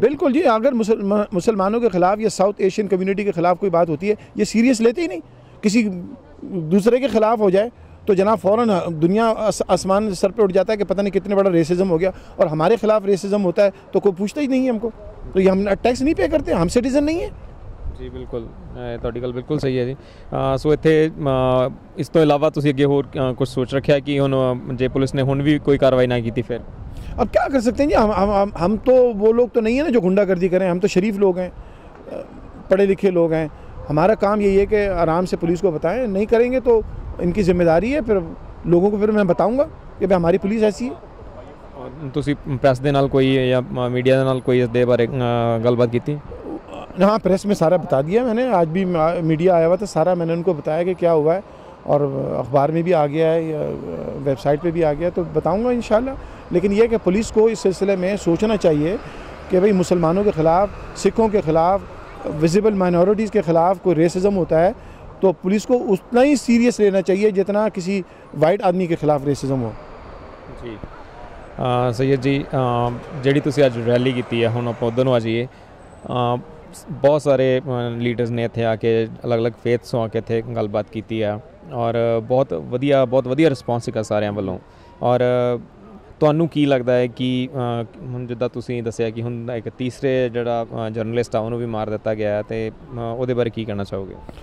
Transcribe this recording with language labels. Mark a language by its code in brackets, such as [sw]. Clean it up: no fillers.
[hi] बिल्कुल जी, अगर मुसलमानों के ख़िलाफ़ या साउथ एशियन कम्युनिटी के ख़िलाफ़ कोई बात होती है, ये सीरियस लेते ही नहीं। किसी दूसरे के ख़िलाफ़ हो जाए तो जनाब फ़ौरन दुनिया आसमान सर पे उठ जाता है कि पता नहीं कितने बड़ा रेसिज्म हो गया, और हमारे ख़िलाफ़ रेसिज्म होता है तो कोई पूछता ही नहीं है हमको। तो ये हम टैक्स नहीं पे करते, हम सिटीज़न नहीं है। जी बिल्कुल, [pa] ਤੁਹਾਡੀ ਗੱਲ ਬਿਲਕੁਲ ਸਹੀ ਹੈ ਜੀ। ਸੋ ਇੱਥੇ ਇਸ ਤੋਂ ਇਲਾਵਾ ਤੁਸੀਂ ਅੱਗੇ ਹੋਰ ਕੁਝ ਸੋਚ ਰੱਖਿਆ ਕਿ ਹੁਣ ਜੇ ਪੁਲਿਸ ਨੇ ਹੁਣ ਵੀ ਕੋਈ ਕਾਰਵਾਈ ਨਾ ਕੀਤੀ ਫਿਰ? [hi] अब क्या कर सकते हैं जी, हम तो वो लोग तो नहीं है ना जो गुंडागर्दी करें। हम तो शरीफ लोग हैं, पढ़े लिखे लोग हैं। हमारा काम यही है कि आराम से पुलिस को बताएं। नहीं करेंगे तो इनकी जिम्मेदारी है, फिर लोगों को फिर मैं बताऊंगा कि भाई हमारी पुलिस ऐसी है। [pa] ਤੁਸੀਂ ਪ੍ਰੈਸ ਦੇ ਨਾਲ ਕੋਈ ਜਾਂ मीडिया ਦੇ ਨਾਲ ਕੋਈ ਇਸ ਦੇ ਬਾਰੇ ਗੱਲਬਾत की? [hi] हाँ, प्रेस में सारा बता दिया मैंने। आज भी मीडिया आया हुआ था, सारा मैंने उनको बताया कि क्या हुआ है, और अखबार में भी आ गया है, वेबसाइट पे भी आ गया, तो बताऊंगा इंशाल्लाह। लेकिन यह कि पुलिस को इस सिलसिले में सोचना चाहिए कि भाई मुसलमानों के ख़िलाफ़, सिखों के ख़िलाफ़, विजिबल माइनॉरिटीज़ के ख़िलाफ़ कोई रेसिज्म होता है तो पुलिस को उतना ही सीरियस लेना चाहिए जितना किसी वाइट आदमी के ख़िलाफ़ रेसिज्म हो। [pa] जी सैयद जी, ਜਿਹੜੀ ਤੁਸੀਂ ਅੱਜ ਰੈਲੀ ਕੀਤੀ ਹੈ, ਹੁਣ ਆਪਾਂ ਉੱਧਰ ਨੂੰ ਆ ਜਾਈਏ। ਬਹੁਤ ਸਾਰੇ ਲੀਡਰਸ ਨੇ ਇੱਥੇ ਆ ਕੇ ਅਲੱਗ-ਅਲੱਗ ਫੇਥ ਤੋਂ ਆ ਕੇ ਇੱਥੇ ਗੱਲਬਾਤ ਕੀਤੀ ਆ, ਔਰ ਬਹੁਤ ਵਧੀਆ ਰਿਸਪੌਂਸ ਸੀਗਾ ਸਾਰਿਆਂ ਵੱਲੋਂ। ਔਰ ਤੁਹਾਨੂੰ ਕੀ ਲੱਗਦਾ ਹੈ ਕਿ ਹੁਣ ਜਿੱਦਾਂ ਤੁਸੀਂ ਦੱਸਿਆ ਕਿ ਹੁਣ ਇੱਕ ਤੀਸਰੇ ਜਿਹੜਾ ਜਰਨਲਿਸਟ ਆ ਉਹਨੂੰ ਵੀ ਮਾਰ ਦਿੱਤਾ ਗਿਆ ਹੈ, ਤੇ ਉਹਦੇ ਬਾਰੇ ਕੀ ਕਹਿਣਾ ਚਾਹੋਗੇ?